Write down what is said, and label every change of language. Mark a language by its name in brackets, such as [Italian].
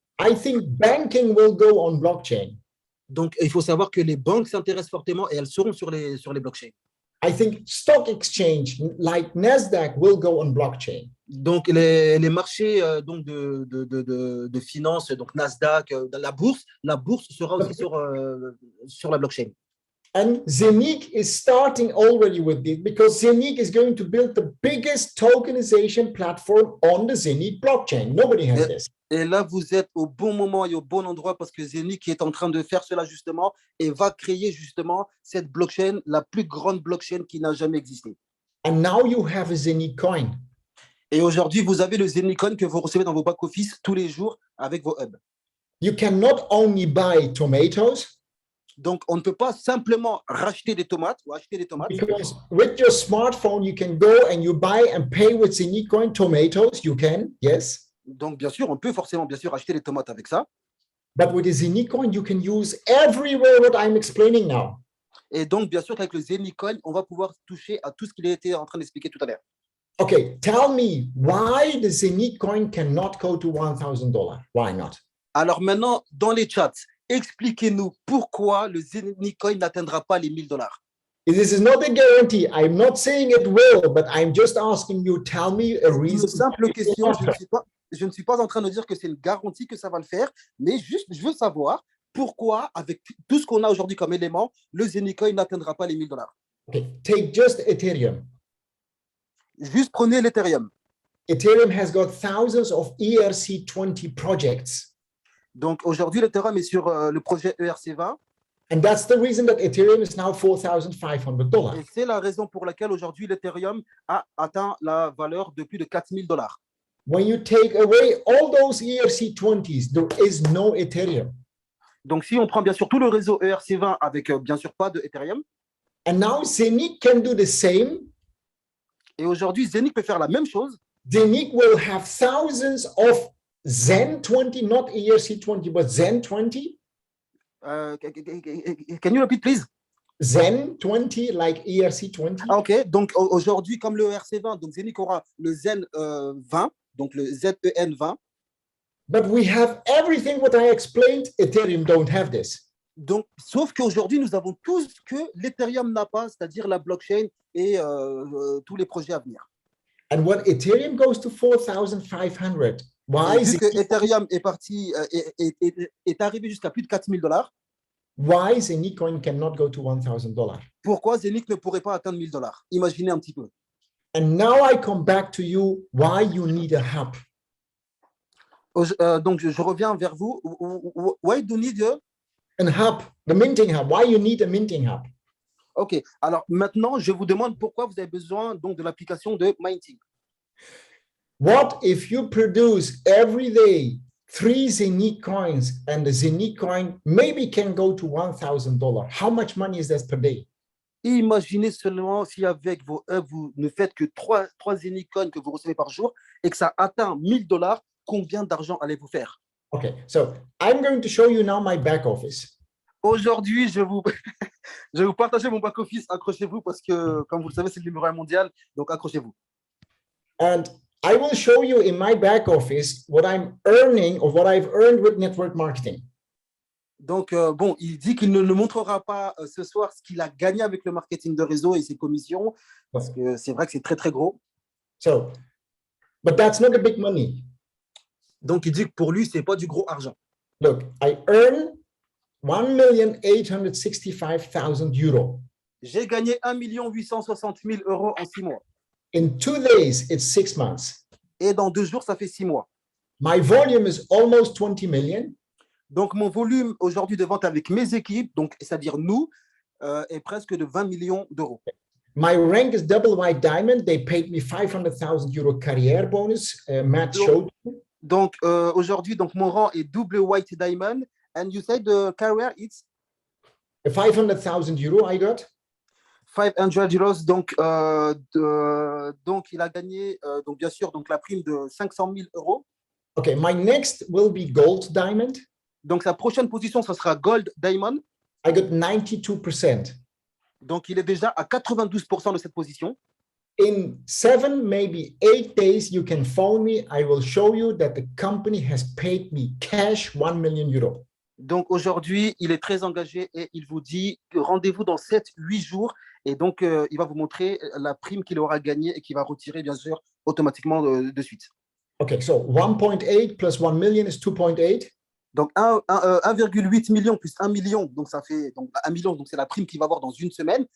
[English] I think banking will go on blockchain. [French] Donc, il faut savoir que les banques s'intéressent fortement et elles seront sur les blockchains. [English] I think stock exchange like Nasdaq will go on blockchain. [French] Donc, les marchés donc de finances, donc Nasdaq, la bourse sera aussi sur la blockchain. [English] And Zeniq is starting already with it because Zeniq is going to build the biggest tokenization platform on the Zeniq blockchain. Nobody has this. [French] Et là, vous êtes au bon moment et au bon endroit parce que Zeniq est en train de faire cela justement et va créer justement cette blockchain, la plus grande blockchain qui n'a jamais existé. [English] And now you have a Zeniq coin. [French] Et aujourd'hui, vous avez le Zeniq coin que vous recevez dans vos back-office tous les jours avec vos hubs. [English] You can not only buy tomatoes. [French] Donc, on ne peut pas simplement racheter des tomates ou acheter des tomates. [English] Because with your smartphone, you can go and you buy and pay with Zeniq coin tomatoes. You can, yes. [French] Donc, bien sûr, on peut forcément, bien sûr, acheter des tomates avec ça. [English] But with the Zeniq coin, you can use everywhere what I'm explaining now. [French] Et donc, bien sûr, qu'avec le Zeniq coin, on va pouvoir toucher à tout ce qu'il était en train d'expliquer tout à l'heure. [English] Okay, tell me why the Zeniq coin cannot go to $1,000. Why not? [French] Alors maintenant, dans les chats, expliquez-nous pourquoi le Zeniq coin n'atteindra pas les $1,000. [English] This is not a guarantee. I'm not saying it will, but I'm just asking you, tell me a reason. [French] Une simple question, je ne suis pas en train de dire que c'est une garantie que ça va le faire, mais juste, je veux savoir pourquoi, avec tout ce qu'on a aujourd'hui comme élément, le Zeniq coin n'atteindra pas les $1,000. [English] Okay, take just Ethereum. [French] Juste prenez l'Ethereum. [English] Ethereum has got thousands of ERC20 projects. [French] Donc aujourd'hui, l'Ethereum est sur le projet ERC20 [English] And that's the reason that Ethereum is now $4,500. [French] et c'est la raison pour laquelle aujourd'hui l'Ethereum a atteint la valeur de plus de $4,000. [English] When you take away all those ERC20s, there is no Ethereum. [French] Donc si on prend bien sûr tout le réseau ERC20 avec bien sûr pas de Ethereum, [English] And now Zenic can do the same. [French] et aujourd'hui Zenic peut faire la même chose. [English] Zenic will have thousands of Zen20, not ERC20, but Zen20. Can you repeat please? Zen20, like ERC20. [French] Ah, ok, donc aujourd'hui comme le ERC20, donc Zenic aura le Zen 20, donc le ZEN 20. [English] But we have everything what I explained. Ethereum don't have this. [French] Donc, sauf qu'aujourd'hui, nous avons tout ce que l'Ethereum n'a pas, c'est-à-dire la blockchain et tous les projets à venir. [English] And when Ethereum goes to 4,500, why [French] Et vu [English] is [French] que [English] it, [French] Ethereum est parti, est arrivé jusqu'à plus de $4,000, [English] why Zenicoin cannot go to $1,000? [French] pourquoi Zenic ne pourrait pas atteindre $1,000? Imaginez un petit peu. [English] And now I come back to you. Why you need a hub? [French] Donc, je reviens vers vous. [English] Why do you need An hub, the minting hub. Why you need a minting hub? OK. [French] Alors maintenant, je vous demande pourquoi vous avez besoin donc de l'application de Minting. [English] What if you produce every day 3 Zenic coins and the Zenic coin maybe can go to $1,000? How much money is that per day? [French] Imaginez seulement si avec vos œuvres, vous ne faites que 3 Zenic coins que vous recevez par jour et que ça atteint $1,000, combien d'argent allez-vous faire? [English] Okay, so I'm going to show you now my back office. [French] Aujourd'hui, je vais vous partager mon back-office. Accrochez-vous parce que, comme vous le savez, c'est le numéro 1 mondial. Donc, accrochez-vous. [English] And I will show you in my back office what I'm earning or what I've earned with network marketing. [French] Donc, bon, il dit qu'il ne montrera pas ce soir ce qu'il a gagné avec le marketing de réseau et ses commissions parce que c'est vrai que c'est très, très gros. [English] So, but that's not a big money. [French] Donc, il dit que pour lui, ce n'est pas du gros argent. [English] Look, I earn 1,865,000 euros. [French] J'ai gagné 1 860 000 euros en 6 mois. [English] In 2 days, it's 6 months. [French] Et dans 2 jours, ça fait 6 mois. [English] My volume is almost 20 million. [French] Donc, mon volume aujourd'hui de vente avec mes équipes, donc c'est-à-dire nous, est presque de 20 millions d'euros. [English] My rank is double white diamond. They paid me 500,000 euro career bonus. Matt showed you. [French] Donc, aujourd'hui, donc, mon rang est double white diamond. [English] And you said the career, it's 500,000 euro I got. [French] 500 euros. Donc, donc il a gagné, donc bien sûr, donc la prime de 500 000 euros. [English] Okay, my next will be gold diamond. [French] Donc, sa prochaine position, ce sera gold diamond. [English] I got 92%. [French] Donc, il est déjà à 92% de cette position. [English] In 7, maybe 8 days, you can phone me. I will show you that the company has paid me cash 1 million euro. [French] Donc, aujourd'hui, il est très engagé et il vous dit que rendez-vous dans 7-8 jours. Et donc, il va vous montrer la prime qu'il aura gagnée et qu'il va retirer, bien sûr, automatiquement de suite. [English] Okay, so 1.8 plus 1 million is 2.8. [French] Donc, 1,8 million plus 1 million, donc ça fait donc 1 million, donc c'est la prime qu'il va avoir dans une semaine.